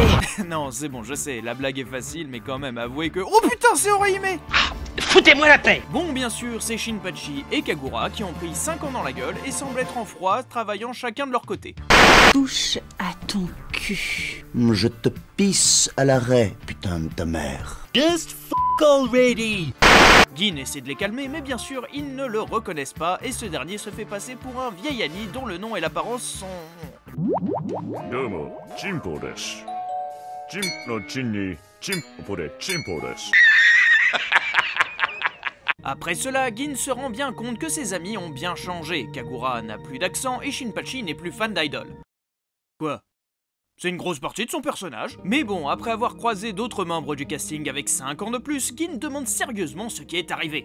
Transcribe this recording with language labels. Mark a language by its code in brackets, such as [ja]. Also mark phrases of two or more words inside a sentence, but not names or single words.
[fr] Non, c'est bon, je sais, la blague est facile, mais quand même, avouez que... Oh putain, c'est Orihime! Foutez-moi la paix! Bon, bien sûr, c'est Shinpachi et Kagura qui ont pris 5 ans dans la gueule et semblent être en froid, travaillant chacun de leur côté. Touche à ton cul. Je te pisse à l'arrêt, putain de ta mère. [en] Just fuck already! [fr] Gin essaie de les calmer, mais bien sûr, ils ne le reconnaissent pas et ce dernier se fait passer pour un vieil ami dont le nom et l'apparence sont... [ja] どうも、ちんぽです. チンプのちんにちんぽでちんぽです. [fr] Après cela, Gin se rend bien compte que ses amis ont bien changé. Kagura n'a plus d'accent et Shinpachi n'est plus fan d'idol. Quoi? C'est une grosse partie de son personnage. Mais bon, après avoir croisé d'autres membres du casting avec 5 ans de plus, Gin demande sérieusement ce qui est arrivé.